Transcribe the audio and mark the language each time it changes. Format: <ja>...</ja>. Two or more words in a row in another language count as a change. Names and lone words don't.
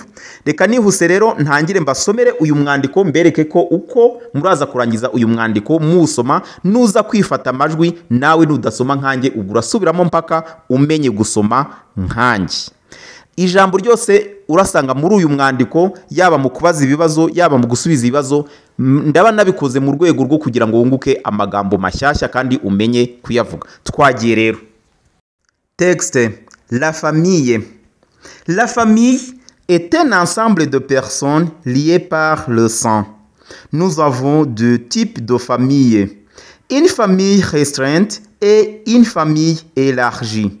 <rw>Reka nihuse rero ntangire mbasomere uyu mwandiko, mbereke ko uko muraza kurangiza uyu mwandiko musoma, nuza kwifata amajwi nawe nudasoma nkanjye urasubiramo mpaka umenye gusoma nkanjye. Ijambo ryose urasanga muri uyu mwandiko, yaba mu kubaza ibibazo yaba mu gusubiza ibibazo, ndaba nabikoze mu rwego rwo kugira ngo wunguke amagambo mashyashya kandi umenye kuyavuga. Twagiye rero.</rw> <fr>Texte: La famille. La famille est un ensemble de personnes liées par le sang. Nous avons deux types de familles: une famille restreinte et une famille élargie.</fr>